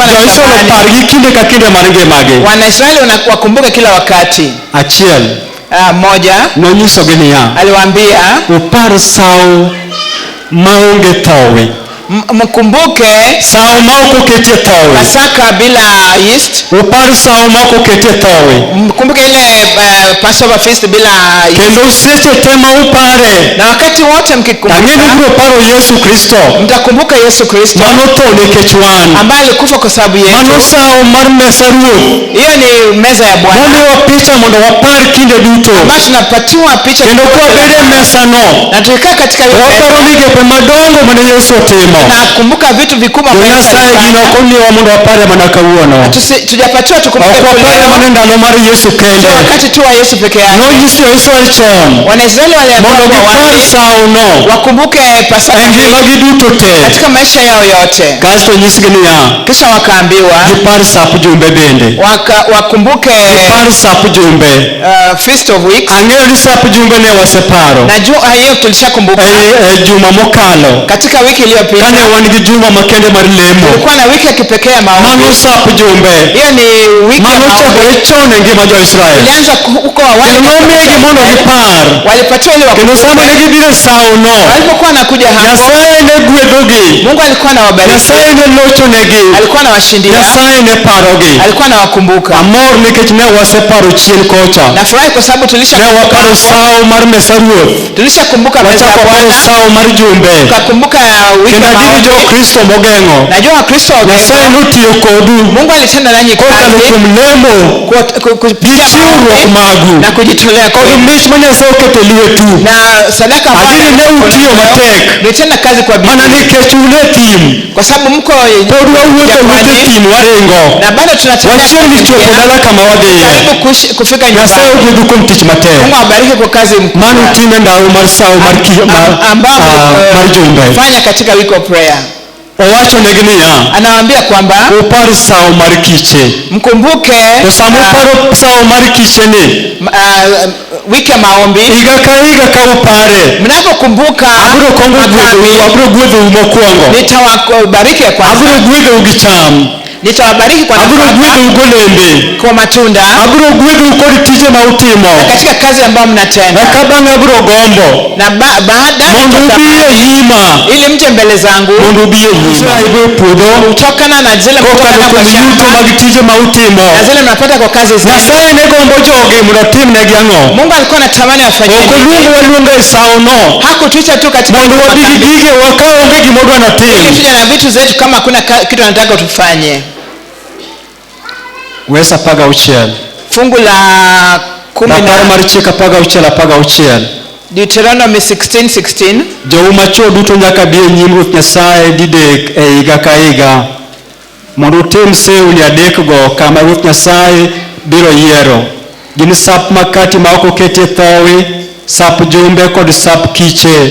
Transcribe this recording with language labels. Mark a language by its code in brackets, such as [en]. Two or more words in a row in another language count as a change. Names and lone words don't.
[luo] jo-Israel [sw] anatamani [luo] opargi kinde ka kinde mar ngimagi. [sw] Wanaisraeli wakumbuke kila wakati. [luo] Achiel, [sw] Moja, [luo] nonyisogi niya, [sw] aliwaambia [luo] upar sawo maonge thowi, [sw] mkumbuke [luo] sawo ma ok oketie thowi. [sw] Pasaka bila yeast. [luo] Upar sawo ma ok oketie thowi, [sw] Mkumbuke ile [en] Passover feast [sw] bila yeast. [luo] kendo seche te ma upare, [sw] Na wakati wote [luo] ang'e ni [sw] mkikumbuka [luo] biro paro Yesu Kristo [sw] mtakumbuka Yesu Kristo [luo] manotho nikech wan. [sw] ambaye alikufa kwa sababu yetu. [luo] Mano sawo mar mesa Ruoth [sw] Hiyo ni meza ya Bwana [luo] momiwa picha mondo wapar kinde duto, [sw] ambayo tunapatiwa picha [luo] kendo kwabede mesano [sw] na tukikaa katika hiyo [luo] waparo [sw] meza [luo] migepe madongo mane Yesu otimo. [sw] na kumbuka vitu vikubwa ambavyo [luo] Jo-Nyasaye gino ok omiwa mondo wapare mana kawuono, [sw] tujapatiwa tukumbuke [luo] ok wapare [sw] leo. [luo] mana ndalo mar Yesu kende. [sw] Wakati tu wa Yesu peke yake. [luo] Nonyisi jo-Israel chon [sw] Wanaisraeli [luo] mondo [sw] waliambiwa [luo] gipar sawono [sw] wakumbuke Pasaka [luo] e ngimagi duto te. [sw] katika maisha yao yote. [luo] Kasto nyisgi niya, [sw] Kisha wakaambiwa [luo] gipar sap jumbe bende. [sw] wakumbuke [luo] Gipar sap jumbe. [en] Feast of Weeks. [luo] Ang'eyo ni sap jumbe ne waseparo [sw] Najua hiyo tulishakumbuka [luo] e juma mokalo, [sw] katika wiki iliyopita. [luo] kane wan gi juma makende mar lemo. [sw] Kulikuwa na wiki ya kipekee ya maombi. [luo] Mano sap jumbe [sw] Hiyo ni wiki ya [luo] mano [sw] maombi. [luo] chakore chon e ngima jo-Israel. [sw] Ilianza huko awali. [luo] Kendo nomigi mondo gipar, [sw] Walipatiwa ile [luo] kendo sama ne gibiro e sawono, [sw] walipokuwa wanakuja hapo. [luo] Nyasaye ne gwedhogi, [sw] Mungu alikuwa anawabariki. [luo] Nyasaye ne lochonegi, [sw] Alikuwa anawashindia. [luo] Nyasaye ne parogi. [sw] Alikuwa anawakumbuka. [luo] Amor nikech ne waseparo chien kocha, [sw] Nafurahi kwa sababu [luo] ne waparo sawo mar mesa Ruoth, [sw] tulishakumbuka meza ya [luo] wachako paro [sw] Bwana. [luo] sawo mar jumbe, [sw] Tukakumbuka wiki [luo] kendo [sw] ya [luo] adigi [sw] maombi. [luo] jo-Kristo mogeng'o. [sw] Najua Wakristo [luo] Nyasaye notiyo kodu [sw] Mungu alitenda nanyi [luo] kokalo [sw] kazi [luo] kuom lemo gi [sw] kupitia [luo] chiwruok magu [sw] na kujitolea [luo] kod [sw] kwenu. [luo] mich ma Nyasaye oketo e lwetu. [sw] Na sadaka [luo] Adini ne utiyo matek [sw] mlitenda kazi kwa [luo] mana [sw] bidii [luo] nikech un e thim. [sw] kwa sababu mko [luo] Pod wawuotho wuotho e thim waringo, [sw] na bado tunatembea [luo] wachiegni chopo dala kama wadhiye. [sw] karibu kufika [luo] Nyasaye [sw] nyumbani. [luo] ogwedhu kuom tich matek [sw] Mungu awabariki kwa kazi [luo] mano utimo e ndalo mar sawo mar jumbe. [sw] fanya katika [en] week of prayer. [luo] Owachonegi niya, [sw] Anawaambia kwamba [luo] upar sawo mar kiche. [sw] mkumbuke [luo] To sama uparo sawo mar kicheni, [sw] wiki ya maombi. [luo] higa ka higa ka upare, [sw] Mnapokumbuka [luo] abiro gwedhou mokwongo, [sw] nitawabariki ya kwanza. [luo] abiro gwedhou gi cham, [sw] Nitawabariki kwa [luo] abiro [sw] nafaka, [luo] gwedhou golembe, [sw] kwa matunda [luo] abiro gwedhou kod tije ma utimo. [sw] na katika kazi ambayo mnatenda. [luo] Eka bang'e abiro gombo [sw] Na baada [luo] mondo ubi e nyima, [sw] ili mje mbele zangu [luo] mondo ubi e nyima e puodho [sw] kutokana na zile [luo] kokalo [sw] kutoka kwa [luo] kuom yuto [sw] shamba [luo] mag tije ma utimo. [sw] na zile mnapata kwa kazi zenu. [luo] Nyasaye ne gombo jogi mondo otimnegi ang'o? [sw] Mungu alikuwa anatamani afanyie [luo] Ok [sw] nini? [luo] oluongo waluonga e sawono [sw] Hakutuita tu katika [luo] mondo wabi gi gige waka onge gimodwa natim. [sw] tuja na vitu zetu kama hakuna kitu anataka tufanye. [luo] Wes 16 [sw] Fungu la 10 [luo] rapar mar chik 16 [en] Deuteronomy 16:16. [luo] jou machuo duto nyaka bi e nyim Ruoth Nyasaye didek e higa ka higa mondo utim sewni adekgo kama Ruoth Nyasaye biro yiero. Gin sap makati ma ok oketie thowi, sap jumbe kod sap kiche.